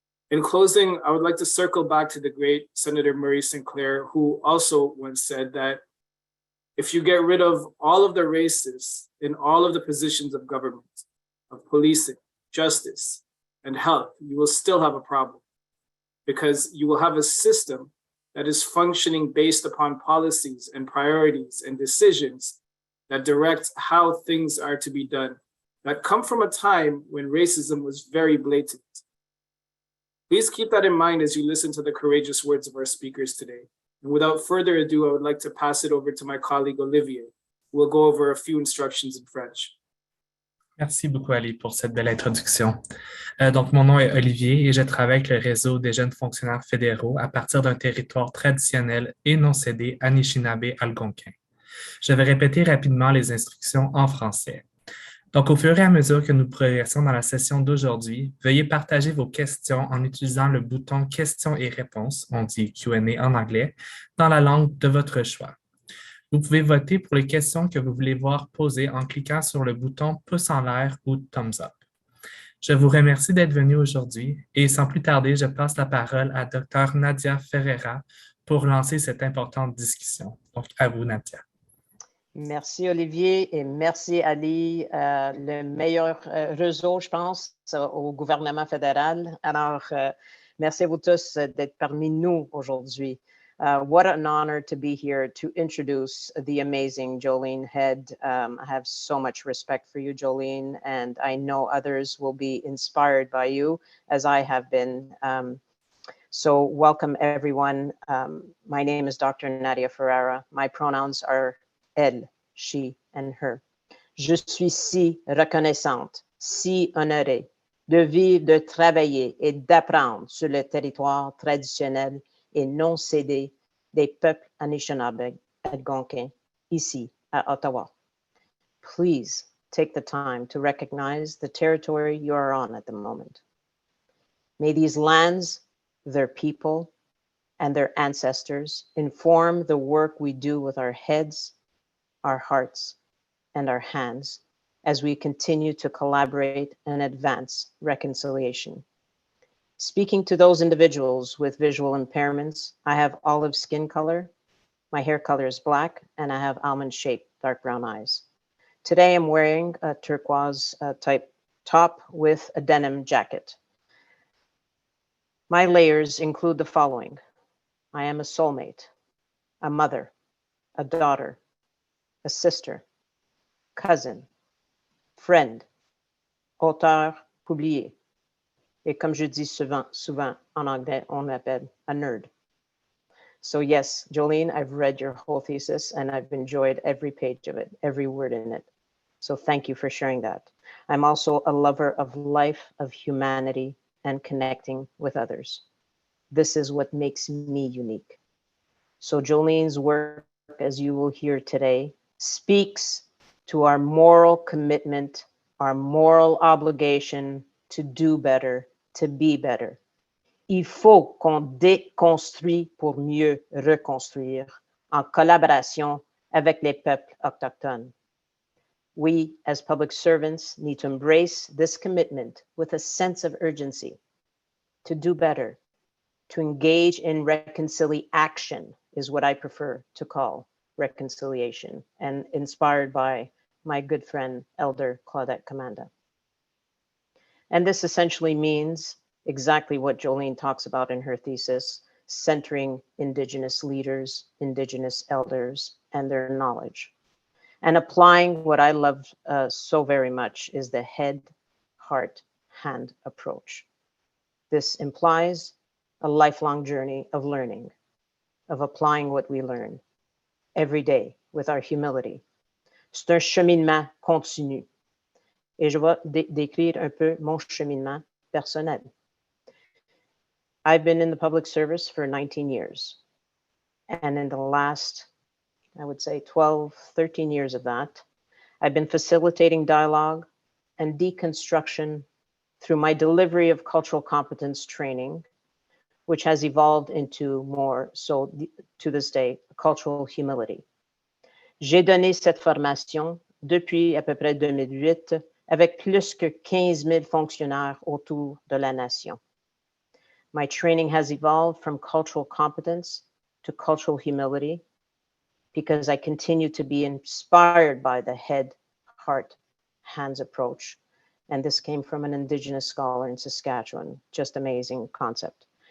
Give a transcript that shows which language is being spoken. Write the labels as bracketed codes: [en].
[en] In closing, I would like to circle back to the great Senator Murray Sinclair, who also once said that if you get rid of all of the racists in all of the positions of government, of policing, justice, and health, you will still have a problem because you will have a system that is functioning based upon policies and priorities and decisions that direct how things are to be done, that come from a time when racism was very blatant. Please keep that in mind as you listen to the courageous words of our speakers today. And without further ado, I would like to pass it over to my colleague Olivier, who will go over a few instructions in French. [fr] Merci beaucoup, Ali, pour cette belle introduction. Donc, mon nom est Olivier et je travaille avec le Réseau des jeunes fonctionnaires fédéraux à partir d'un territoire traditionnel et non cédé Anishinaabe-Algonquin. Je vais répéter rapidement les instructions en français. Donc, au fur et à mesure que nous progressons dans la session d'aujourd'hui, veuillez partager vos questions en utilisant le bouton questions et réponses, on dit Q&A en anglais, dans la langue de votre choix. Vous pouvez voter pour les questions que vous voulez voir posées en cliquant sur le bouton pouce en l'air ou [en] thumbs up. [fr] Je vous remercie d'être venu aujourd'hui et sans plus tarder, je passe la parole à Dr. Nadia Ferreira pour lancer cette importante discussion. Donc, à vous, Nadia. Merci Olivier et merci Ali, le meilleur réseau, je pense, au gouvernement fédéral. Alors, merci à vous tous d'être parmi nous aujourd'hui. [en] What an honor to be here to introduce the amazing Jolene Head. I have so much respect for you, Jolene, and I know others will be inspired by you as I have been. So welcome everyone. My name is Dr. Nadia Ferreira. My pronouns are elle, she, and her. [fr] Je suis si reconnaissante, si honorée de vivre, de travailler et d'apprendre sur le territoire traditionnel et non cédé des peuples Anishinaabe algonquins ici à Ottawa. [en] Please take the time to recognize the territory you are on at the moment. May these lands, their people, and their ancestors inform the work we do with our heads, our hearts, and our hands as we continue to collaborate and advance reconciliation. Speaking to those individuals with visual impairments, I have olive skin color, my hair color is black, and I have almond-shaped dark brown eyes. Today I'm wearing a turquoise type top with a denim jacket. My layers include the following. I am a soulmate, a mother, a daughter, a sister, cousin, friend, [fr] auteur publié. Et comme je dis souvent en anglais, on m'appelle [en] a nerd. So yes, Jolene, I've read your whole thesis and I've enjoyed every page of it, every word in it. So thank you for sharing that. I'm also a lover of life, of humanity, and connecting with others. This is what makes me unique. So Jolene's work, as you will hear today, speaks to our moral commitment, our moral obligation to do better, to be better. [fr] Il faut qu'on déconstruise pour mieux reconstruire en collaboration avec les peuples autochtones. [en] We, as public servants, need to embrace this commitment with a sense of urgency to do better, to engage in reconciliation is what I prefer to call reconciliation, and inspired by my good friend, Elder Claudette Commanda. And this essentially means exactly what Jolene talks about in her thesis, centering Indigenous leaders, Indigenous elders, and their knowledge. And applying what I love so very much is the head, heart, hand approach. This implies a lifelong journey of learning, of applying what we learn every day with our humility. [fr] C'est un cheminement continu. Et je vais décrire un peu mon cheminement personnel. [en] I've been in the public service for 19 years. And in the last, I would say 12, 13 years of that, I've been facilitating dialogue and deconstruction through my delivery of cultural competence training, which has evolved into more, so to this day, cultural humility. [fr] J'ai donné cette formation depuis à peu près 2008 avec plus que 15 000 fonctionnaires autour de la nation. [en] My training has evolved from cultural competence to cultural humility because I continue to be inspired by the head, heart, hands approach. And this came from an Indigenous scholar in Saskatchewan, just amazing concept.